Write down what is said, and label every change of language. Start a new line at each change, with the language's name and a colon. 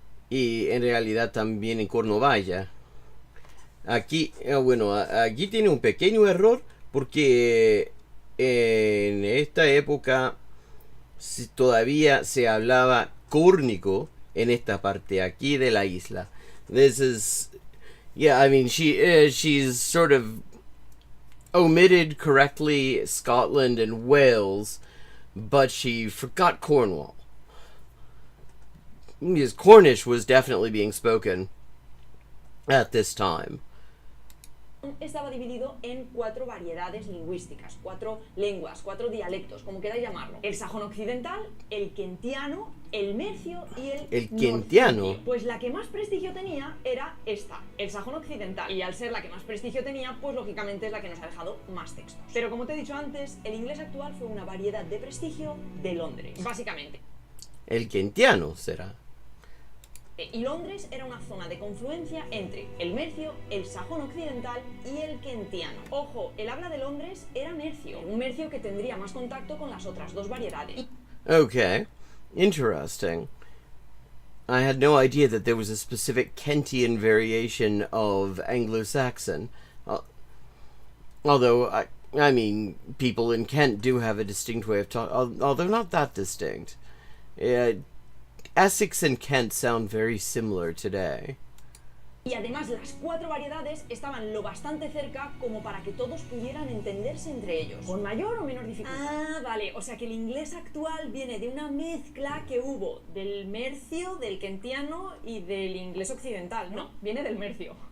Spanish: Y en realidad también en Cornovalla. Aquí, bueno, aquí tiene un pequeño error porque en esta época todavía se hablaba córnico en esta parte aquí de la isla.
English: This is, yeah, I mean, she's sort of omitted correctly Scotland and Wales, but she forgot Cornwall. Because Cornish was definitely being spoken at this time.
Spanish: estaba dividido en 4 variedades lingüísticas, 4 lenguas, 4 dialectos, como queráis llamarlo. El sajón occidental, el kentiano, el mercio y el kentiano. norfolkio. Pues la que más prestigio tenía era esta, el sajón occidental. Y al ser la que más prestigio tenía, pues lógicamente es la que nos ha dejado más textos. Pero como te he dicho antes, el inglés actual fue una variedad de prestigio de Londres, básicamente. El kentiano será. Y Londres era una zona de confluencia entre el mercio, el sajón occidental y el kentiano. Ojo, el habla de Londres era mercio, un mercio que tendría más contacto con las otras 2 variedades.
English: Okay, interesting. I had no idea that there was a specific Kentian variation of Anglo-Saxon. Although, I mean, people in Kent do have a distinct way of talking, although not that distinct. Essex and Kent sound very similar today.
Spanish: Y además las 4 variedades estaban lo bastante cerca como para que todos pudieran entenderse entre ellos, con mayor o menor dificultad. Ah, vale, o sea que el inglés actual viene de una mezcla que hubo del mercio, del kentiano y del inglés occidental. No, viene del mercio.